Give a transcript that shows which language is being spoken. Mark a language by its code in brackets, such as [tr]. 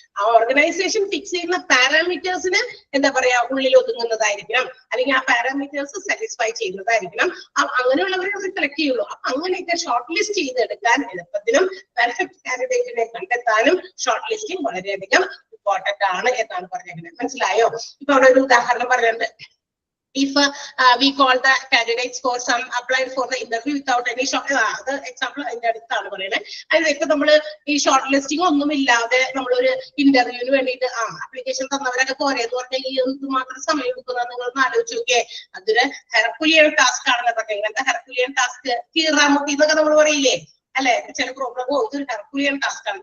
[ml] ആ organisation fix ചെയ്യുന്ന പാരാമീറ്റേഴ്സിന് എന്താ പറയാ ഉള്ളിൽ ഒതുങ്ങുന്നതായിരിക്കണം, അല്ലെങ്കിൽ ആ പാരാമീറ്റേഴ്സ് സാറ്റിസ്ഫൈ ചെയ്യുന്നതായിരിക്കണം. അങ്ങനെയുള്ളവരെ നമ്മൾ സെലക്ട് ചെയ്യുള്ളൂ. അപ്പൊ അങ്ങനെയൊക്കെ ഷോർട്ട് ലിസ്റ്റ് ചെയ്തെടുക്കാൻ എളുപ്പത്തിനും പെർഫെക്റ്റ് കാൻഡിഡേറ്റിനെ കണ്ടെത്താനും ഷോർട്ട് ലിസ്റ്റിംഗ് വളരെയധികം ഇമ്പോർട്ടന്റ് ആണ് എന്നാണ് പറഞ്ഞിരിക്കുന്നത്. മനസ്സിലായോ? ഇപ്പൊ അവിടെ ഒരു ഉദാഹരണം പറഞ്ഞിട്ടുണ്ട്. [en] If we call the candidates for some applied for the interview without any [ml] അത് എക്സാമ്പിൾ അതിന്റെ അടുത്താണ് പറയുന്നത്. അതിലേക്ക് നമ്മള് ഈ ഷോർട്ട് ലിസ്റ്റിംഗ് ഒന്നും ഇല്ലാതെ നമ്മളൊരു ഇന്റർവ്യൂവിന് വേണ്ടിയിട്ട് ആപ്ലിക്കേഷൻ തന്നവരൊക്കെ പോരെന്ന് പറഞ്ഞാൽ ഈ എന്ത് മാത്രം സമയം എടുക്കുന്ന നിങ്ങളൊന്ന് ആലോചിച്ച് നോക്കിയേ. അതൊരു ഹെർക്കുലിയൻ ടാസ്ക് ആണെന്ന് പറഞ്ഞത്. ഇങ്ങനത്തെ ഹെർക്കുലിയൻ ടാസ്ക് കീറാമുട്ടി എന്നൊക്കെ നമ്മൾ പറയില്ലേ അല്ലെ, ചില പ്രോബ്ലമോ ഇതൊരു ഹെർക്കുലിയൻ ടാസ്ക് ആണ്.